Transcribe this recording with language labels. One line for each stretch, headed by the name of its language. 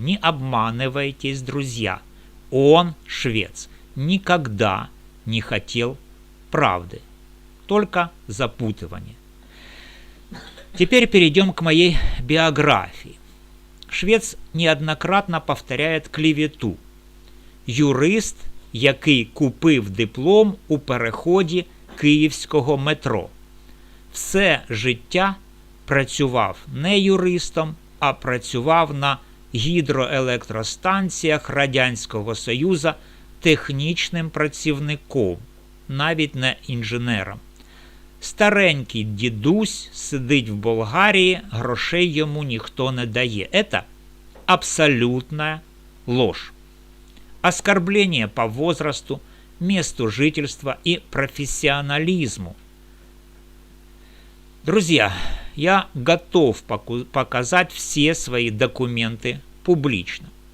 Russian: Не обманывайтесь, друзья. Он, Швец, никогда не хотел правды, только запутывания. Теперь перейдем к моей биографии. Швец неоднократно повторяет клевету.
Ukrainian: Юрист, який купив диплом у переході київського метро. Все життя працював не юристом, а працював на гідроелектростанціях Радянського Союзу технічним працівником, навіть не інженером. Старенький дідусь сидить в Болгарії, грошей йому ніхто не дає.
Russian: Это абсолютная ложь. Оскорбление по возрасту, месту жительства и профессионализму. Друзья, я готов показать все свои документы публично.